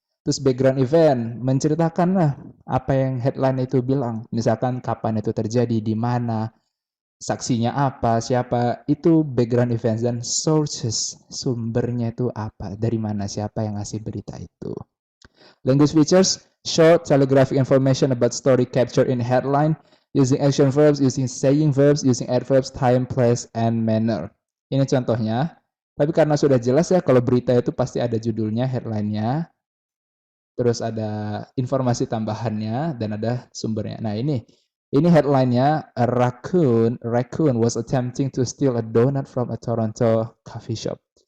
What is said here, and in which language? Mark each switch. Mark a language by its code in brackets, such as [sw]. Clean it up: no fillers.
[id] Terus background event, menceritakan lah apa yang headline itu bilang. Misalkan kapan itu terjadi, di mana, saksinya apa, siapa, itu background event. Dan sources, sumbernya itu apa, dari mana, siapa yang ngasih berita itu. [en] Language features, short telegraphic information about story captured in headline, using action verbs, using saying verbs, using adverbs, time, place, and manner. [id] Ini contohnya. Tapi karena sudah jelas ya, kalau berita itu pasti ada judulnya, headline-nya, terus ada informasi tambahannya, dan ada sumbernya. Nah, ini headline-nya, [en] a raccoon was attempting to steal a donut from a Toronto coffee shop.